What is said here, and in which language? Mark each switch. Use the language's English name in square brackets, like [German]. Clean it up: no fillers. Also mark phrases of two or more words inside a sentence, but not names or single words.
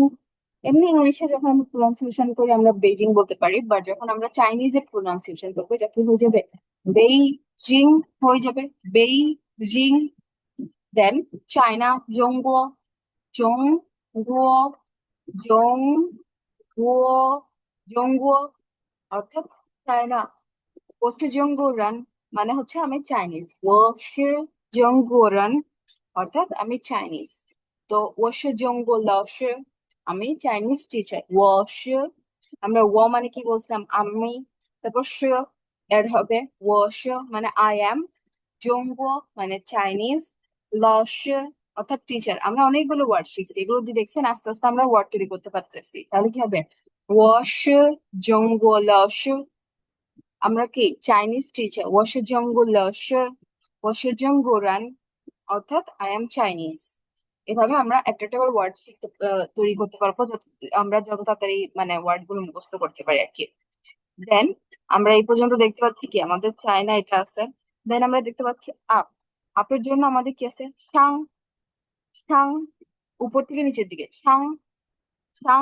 [Bangla] এমনি ইংলিশে যখন আমরা প্রনাউন্সিয়েশন করি আমরা বেইজিং বলতে পারি, বাট যখন আমরা চাইনিজে প্রনাউন্সিয়েশন করবো এটা কি হয়ে যাবে? বেইজিং হয়ে যাবে। বেইজিং। দেন চায়না [Chinese] 中国，中国，中国，中国, [Bangla] অর্থাৎ চায়না। [Chinese] 我是中国人 [Bangla] মানে হচ্ছে আমি চাইনিজ। [Chinese] 我是中国人 [Bangla] অর্থাৎ আমি চাইনিজ। তো [Chinese] 我是中国老师 [Bangla] আমি [English] Chinese teacher. [Chinese] 我是, [Bangla] আমরা ও মানে কি বলছিলাম? আমি। তারপর স, এর হবে [Chinese] 我是 [Bangla] মানে [English] I am, [Bangla] 中国 মানে চাইনিজ, 老师 অর্থাৎ টিচার। আমরা অনেকগুলো ওয়ার্ড শিখছি, এগুলো দিয়ে দেখছেন আস্তে আস্তে আমরা ওয়ার্ড তৈরি করতে পারতেছি। তাহলে কি হবে [Chinese] 我是中国老师, [Bangla] আমরা কি [English] Chinese teacher, [Chinese] 我是中国老师, 我是中国人, [English] অর্থাৎ I am Chinese. [Bangla] এভাবে আমরা একটা একটা করে ওয়ার্ড শিখতে তৈরি করতে পারবো, আমরা যত তাড়াতাড়ি মানে ওয়ার্ড গুলো মুখস্থ করতে পারি আর কি। দেন আমরা এই পর্যন্ত দেখতে পাচ্ছি কি আমাদের চায়না এটা আছে। দেন আমরা দেখতে পাচ্ছি আপ, আপের জন্য আমাদের কি আছে [Chinese] 上，上, [Bangla] উপর থেকে নিচের দিকে [Chinese] 上，上.